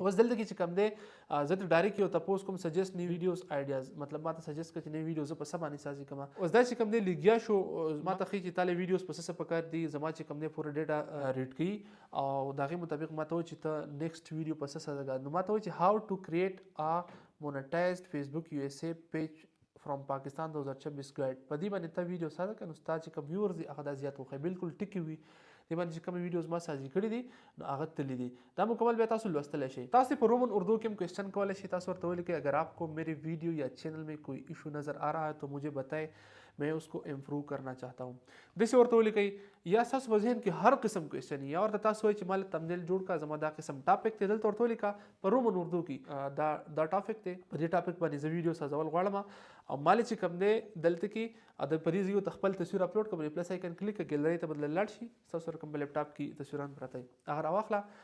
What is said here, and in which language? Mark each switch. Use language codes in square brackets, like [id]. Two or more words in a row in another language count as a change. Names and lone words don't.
[ps] اوس دلته کې چې کوم دی زه ته ډایرکټ یو تپوس کوم [en] suggest new videos ideas, [ps] مطلب ما ته سجیسټ کړه چې نوی ویډیو زه په څه باندې سازي کومه. اوس دا چې کوم دی لګیا شو ما ته ښیي چې تا له ویډیوز په څه پکار دي، زما چې کوم دی پوره [en] data read [ps] کوي او د هغې مطابق ما ته وایي چې ته [en] next video [ps] په څه سازه. نو ما ته وایي چې [en] how to create a monetized Facebook USA page from Pakistan 2026 guide. [ps] په دې باندې ته ویډیو ساده کړه نو ستا چې کوم ویورز دي هغه دا زیات وښایي، بالکل ټکي وي. دې باندې چې کوم ویډیوز ما سازي کړي دي نو هغه تللی دي دا مکمل بیا تاسو لوستلی شئ تاسو په [en] Roman Urdu [ps] کې هم کوېسچن کولی شئ تاسو ورته ولیکئ [ur] اگر آپ کو میری ویڈیو یا چینل میں کوئی ایشو نظر آ رہا ہے تو مجھے بتائیں میں اس کو امپروو کرنا چاہتا ہوں [ps] داسې ورته ولیکئ یا ستاسو په ذهن کې هر قسم کوېسچن یا ورته تاسو وایئ چې ما له تمنیل جوړ کړه زما دا قسم ټاپک دی دلته ورته ولیکه په [en] Roman Urdu [ps] کې دا ټاپک دی په دې ټاپک باندې زه ویډیو سازول غواړم او مالې چې کوم دی دلته کې د په دې ځای ته خپل تصویر اپلوډ کړم [en] plus icon click [ps] کړه ګیلرۍ ته بدل لاړ شي ستاسو سره کوم په لیپټاپ کې تصویران پراته وي هغه راواخله